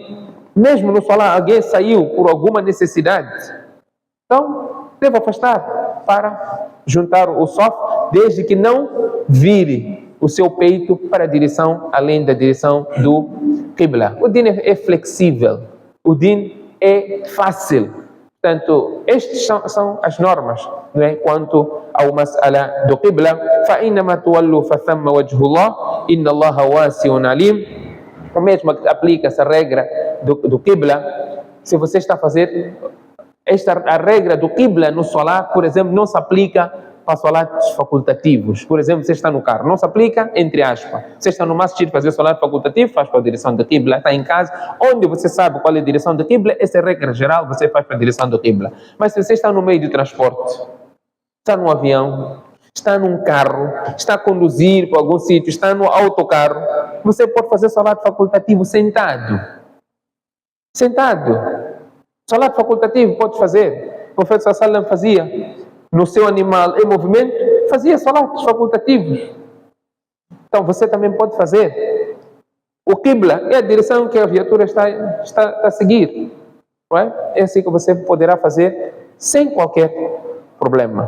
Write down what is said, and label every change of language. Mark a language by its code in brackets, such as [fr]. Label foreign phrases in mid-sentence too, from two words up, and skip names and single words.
[pt] Mesmo no salat alguém saiu por alguma necessidade, então deve afastar para juntar o saf, desde que não vire o seu peito para a direção, além da direção do Qibla. O din é flexível, o din é fácil. Portanto, estas são as normas, não é? Quanto ao mas'ala do Qibla. [ar] فَإِنَّمَا تُوَلُّوا فَثَمَّ وَجْهُ اللَّهِ إِنَّ اللَّهَ وَاسِعٌ عَلِيمٌ. [pt] O mesmo que aplica essa regra do Qibla. Se você está a fazer a regra do Qibla no salat, por exemplo, não se aplica para salats facultativos. Por exemplo, você está no carro, não se aplica, entre aspas. Você está no masjid fazer salat facultativo, faz para a direção do Qibla. Está em casa, onde você sabe qual é a direção do Qibla, essa é a regra geral, você faz para a direção do Qibla. Mas se você está no meio de transporte, está no avião, está num carro, está a conduzir para algum sítio, está no autocarro, você pode fazer salat facultativo sentado. Sentado. Salat facultativo pode fazer. O profeta [ar] صلى الله عليه وسلم [pt] fazia no seu animal em movimento, fazia salats facultativos. Então você também pode fazer. O Qibla é a direção que a viatura está a seguir. Não é? É assim que você poderá fazer sem qualquer problema.